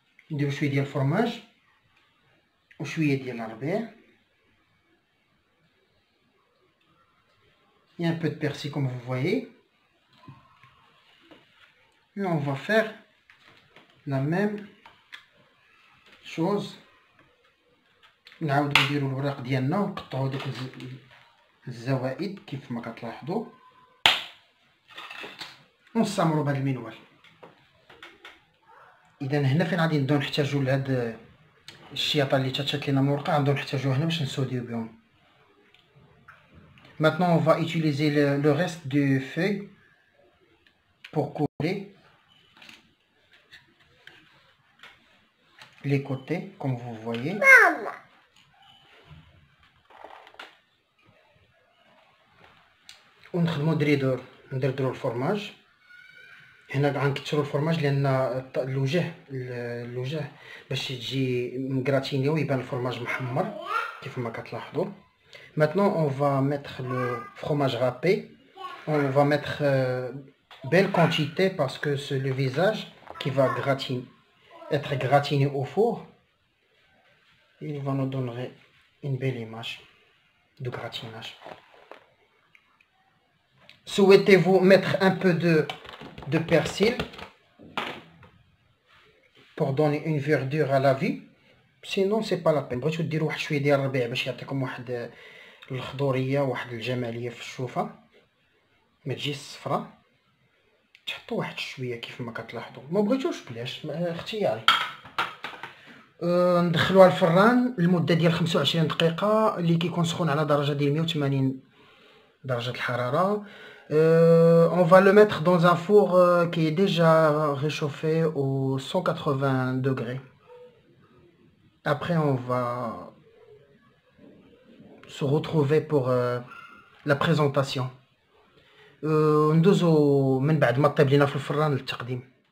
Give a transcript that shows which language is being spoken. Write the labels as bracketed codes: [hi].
[ar] نديرو شويه ديال الفرماج وشويه ديال الربيع. [fr] Il y a un peu de persil comme vous voyez. Et on va faire la même chose. [ar] نعاودو نديرو الوراق ديالنا ونقطعو دوك الزوائد كيف ما كتلاحظوا ونستمروا بهذا المنوال. اذا هنا فين غادي نبداو نحتاجو لهاد الشياطه اللي تشات لينا من الورقه، غنبداو نحتاجوها هنا باش نسوديو بهم. [fr] Maintenant on va utiliser le reste des feuilles pour coller. les côtés comme vous voyez. [ar] ونخدمو ندردرو الفرماج. هنا غنكثروا الفرماج لان الوجه باش تجي مكراتيني ويبان الفرماج محمر كيف ما كتلاحظوا. [fr] Maintenant on va mettre le fromage râpé. On va mettre belle quantité parce que c'est le visage qui va être gratiné au four. Il va nous donner une belle image de gratinage. Souhaitez-vous mettre un peu de persil pour donner une verdure à la vue? Sinon c'est pas la peine. [ar] بغيتو ديروا واحد شويه ديال الربيع باش يعطيكم واحد الخضوريه واحد الجماليه في الشوفه، ما تجيش صفراء. تحطوا واحد شويه كيف ما كتلاحظوا، ما بغيتوش بلاش، اختياري. ندخلوها الفران لمده ديال 25 دقيقه اللي كيكون سخون على درجه ديال 180 درجه الحراره. [fr] On va le mettre dans un four qui est déjà réchauffé au 180 degrés. Après on va se retrouver pour la présentation. [ar] ندوزو من بعد ما طيب لينا في الفران للتقديم.